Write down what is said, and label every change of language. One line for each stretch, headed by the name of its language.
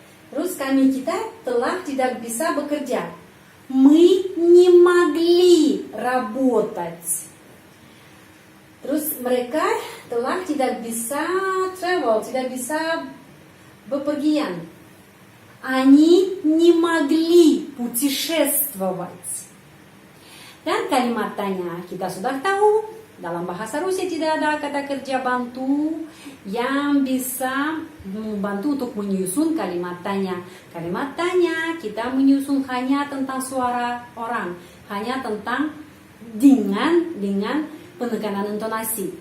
Indonesian: Terus kita telah tidak bisa bekerja.
Russian: Мы не могли работать.
Indonesian: Terus mereka telah tidak bisa travel, tidak bisa bepergian.
Russian: Они не могли путешествовать.
Indonesian: Dan kalimat tanya kita sudah tahu. Dalam bahasa Rusia tidak ada kata kerja bantu yang bisa membantu untuk menyusun kalimat tanya. Kalimat tanya kita menyusun hanya tentang suara orang, hanya tentang dengan penekanan intonasi.